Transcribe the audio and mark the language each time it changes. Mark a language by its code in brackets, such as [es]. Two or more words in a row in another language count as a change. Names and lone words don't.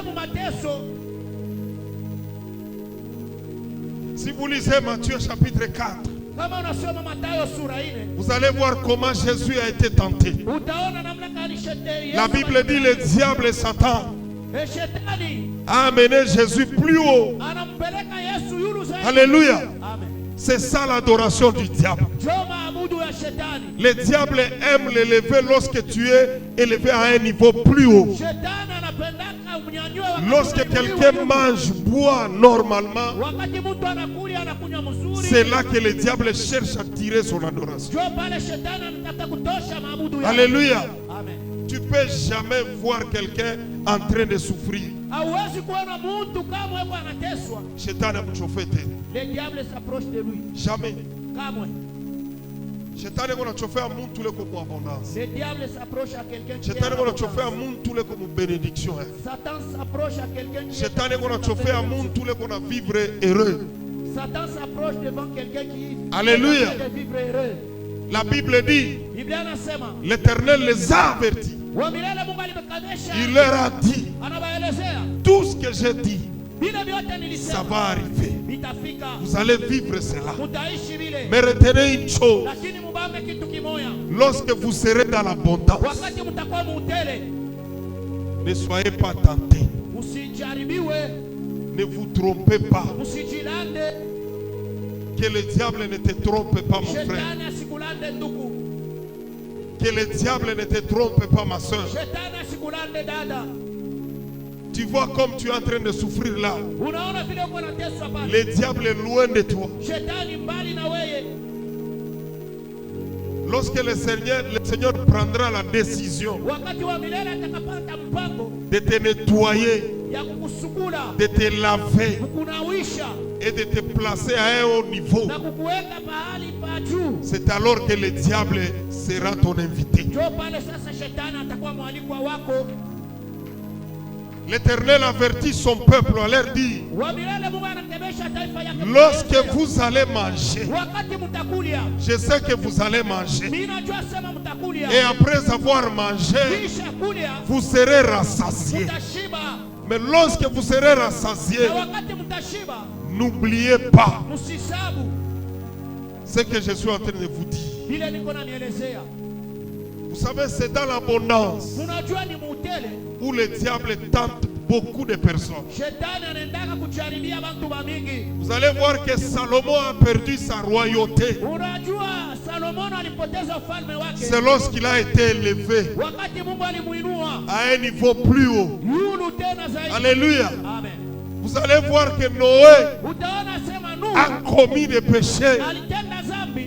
[fr] Si vous lisez Matthieu chapitre 4, vous allez voir comment Jésus a été tenté. La Bible dit le diable et Satan a amené Jésus plus haut Alléluia. Amen. C'est ça l'adoration du diable. [sw] Ndio maabudu ya shetani. [fr] Le diable aime l'élever lorsque tu es élevé à un niveau plus haut. [sw] Shetani anapendaka umnyanyue wakati [fr] Lorsque quelqu'un mange, boit normalement, [sw] wakati mtu anakula anakunywa mzuri. [fr] c'est là que le diable cherche à tirer son adoration. [sw] Ndio pale shetani anataka kutosha maabudu yake. [fr] Alléluia. Amen. Tu peux jamais voir quelqu'un en train de souffrir. [sw] Hauwezi kuona mtu kama yuko anateswa. Shetani amchofe tena. [fr] Le diable s'approche de lui. Jamais. [sw] Kamwe. Shetani anachofe mtu leko mu abondance. [fr] Le diable s'approche à quelqu'un qui [sw] Shetani [fr] est [sw] anachofe mtu leko mu bénédiction. [fr] Satan s'approche à quelqu'un qui [sw] Shetani anachofe mtu leko na [fr] vivre heureux. Satan s'approche devant quelqu'un qui Alléluia. de vivre heureux. La Bible dit, [sw] Biblia anasema [fr] l'Éternel les a avertis. [sw] wa milele Mungu alimkadesha. [fr] Il leur a dit, [sw] Anawaelezea [fr] tout ce que j'ai dit, [sw] vile vyote [fr] ça [sw] nilisema [fr] va arriver. [sw] vitafika. [fr] Vous allez vivre cela. [sw] Mutaishi vile. [fr] Mais retenez une chose, [sw] Lakini mubambe kitu kimoya. [fr] lorsque vous serez dans l'abondance, [sw] Wakati mtakuwa mutele, [fr] ne soyez pas tentés. [sw] msijaribiwe, [fr] Ne vous trompez pas. [sw] msijilande. [fr] Que le diable ne te trompe pas, mon frère. [sw] Shetani asikulande ndugu. [fr] Que le diable ne te trompe pas, ma soeur. [sw] Shetani asikulande dada. [fr] Tu vois comme tu es en train de souffrir là. [sw] Unaona vile uko unateswa pale. [fr] Le diable est loin de toi. [sw] Shetani mbali na wewe. [fr] Lorsque le Seigneur prendra la décision [sw] Wakati wa milele atakapata mpango [fr] de te nettoyer, [sw] ya kukusukula, [fr] de te laver [sw] kukunawisha [fr] et de te placer à un haut niveau, [sw] na kukuweka pahali pa juu, [fr] c'est alors que le diable sera ton invité. [sw] ndio pale sasa shetani atakuwa mwalikwa wako. [fr] L'Éternel avertit son peuple à leur dire, [sw] Wa milele Mungu anakemesha taifa yake. [fr] lorsque vous allez manger, [sw] wakati mtakulia, [fr] je sais que vous allez manger, [sw] mimi najua sema mtakulia, [fr] et après avoir mangé, [sw] kisha kulia [fr] vous serez rassasiés. [sw] mtashiba, [fr] Mais lorsque vous serez rassasiés, [sw] na wakati mtashiba [fr] n'oubliez pas [sw] msisabu [fr] ce que je suis en train de vous dire. [sw] vile niko na nielezea. [fr] Vous savez, c'est dans l'abondance [sw] Unajua ni mutele [fr] où le diable tente beaucoup de personnes. [sw] shetani anaendaka kujaribia bantu bamingi. [fr] Vous allez voir que Salomon a perdu sa royauté. [sw] Unajua Salomono alipoteza ufalme wake [fr] C'est lorsqu'il a été élevé [sw] wakati Mungu alimuinua [fr] à un niveau plus haut. [sw] yulu tena zaidi. [fr] Alléluia. Amen. Vous allez voir que Noé [sw] Utaona sema Nuhu [fr] a commis des péchés. [sw] alitenda zambi